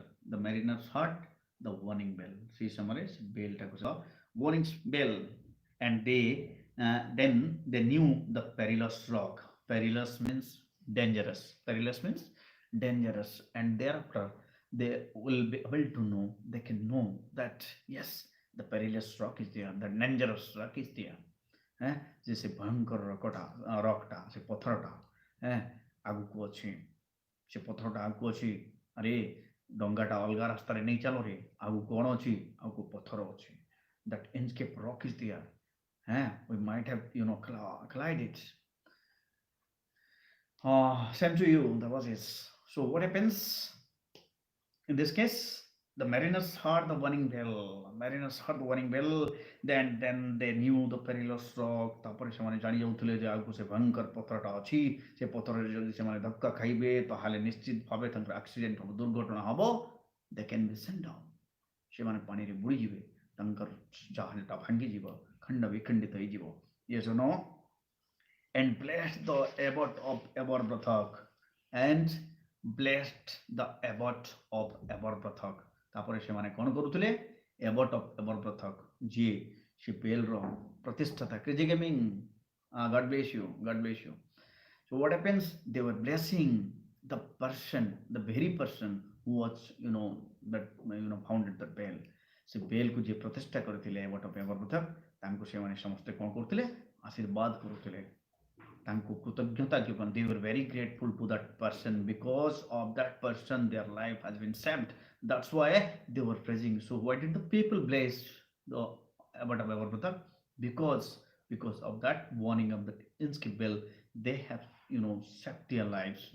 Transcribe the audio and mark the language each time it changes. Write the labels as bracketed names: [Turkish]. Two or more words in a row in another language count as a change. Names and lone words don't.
[English] The mariners heard the warning bell. See summarize bell warning bell, and then they knew the perilous rock. Perilous means dangerous. And thereafter they will be able to know, they can know that yes, the perilous rock is there, the dangerous rock is there. [Odia] ଯେ ସେ ଭୟଙ୍କର ରକଟା, ସେ ପଥରଟା ଆଗକୁ ଅଛି, ସେ ପଥରଟା ଆଗକୁ ଅଛି. ଆରେ ଡଙ୍ଗାଟା ଅଲଗା ରାସ୍ତାରେ ନେଇ ଚାଲ ରେ, ଆଗକୁ କ'ଣ ଅଛି? ଆଗକୁ ପଥର ଅଛି. [English] That Inchcape rock is there. We might have collided. Same to you, that was it. So what happens in this case? The mariners heard the warning bell. Mariners heard the warning bell. Then they knew the perilous rock. [Odia] ତାପରେ ସେମାନେ ଜାଣି ଯାଉଥିଲେ ଯେ ଆଗକୁ ସେ ଭୟଙ୍କର ପଥରଟା ଅଛି। ସେ ପଥରରେ ଯଦି ସେମାନେ ଧକ୍କା ଖାଇବେ ତାହେଲେ ନିଶ୍ଚିତ ଭାବେ ତାଙ୍କର ଆକ୍ସିଡେଣ୍ଟ ହେବ, ଦୁର୍ଘଟଣା ହେବ। [English] They can be sent down. [Odia] ସେମାନେ ପାଣିରେ ବୁଡ଼ିଯିବେ। ତାଙ୍କର ଜାହାଜଟା ଭାଙ୍ଗିଯିବ, ଖଣ୍ଡ ବିଖଣ୍ଡିତ ହେଇଯିବ। [English] Yes or no? And blessed the abbot of Aberbrothock. And blessed the abbot of Aberbrothock. [Odia] ତାପରେ ସେମାନେ କ'ଣ କରୁଥିଲେ? [English] Abbot of Aberbrothock, [Odia] ଯିଏ ସେ ବେଲ୍ର ପ୍ରତିଷ୍ଠାତା, [English] crazy gaming, God bless you, God bless you. So what happens? They were blessing the person, the very person who was, that founded the bell. [Odia] ସେ ବେଲ୍କୁ ଯିଏ ପ୍ରତିଷ୍ଠା କରିଥିଲେ Abbot of Aberbrothock, ତାଙ୍କୁ ସେମାନେ ସମସ୍ତେ କ'ଣ କରୁଥିଲେ? ଆଶୀର୍ବାଦ କରୁଥିଲେ। ତାଙ୍କୁ କୃତଜ୍ଞତା ଜ୍ଞାପନ। [English] They were very grateful to that person. Because of that person their life has been saved. That's why they were praising. So why did the people bless the Abbot of Aberbrothock? Because of that warning of the Inchcape bell, they have saved their lives.